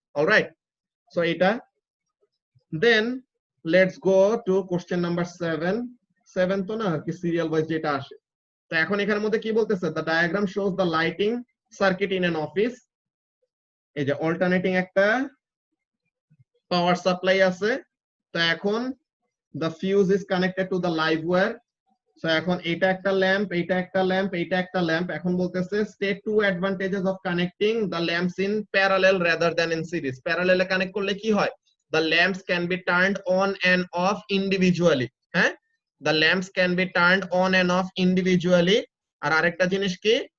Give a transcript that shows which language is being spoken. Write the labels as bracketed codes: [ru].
[bn] Alright, so এটা then let's go to question number 7 তো না আর কি, সিরিয়াল ওয়াইজ যেটা আসে। তো এখন এখানের মধ্যে কি বলতেছে? [en] The diagram shows the lighting circuit in an office. [bn] এই যে অল্টারনেটিং একটা পাওয়ার সাপ্লাই আছে। তো এখন [en] the fuse is connected to the live wire. [bn] So এখন এটা একটা ল্যাম্প, এটা একটা ল্যাম্প, এটা একটা ল্যাম্প। এখন বলতেছে [en] state 2 advantages of connecting the lamps in parallel rather than in series. [bn] প্যারালেলে connect করলে কি হয়? [en] The lamps can be turned on and off individually. হ্যাঁ, the lamps can be turned on and off individually. [bn] আর আরেকটা জিনিস কি?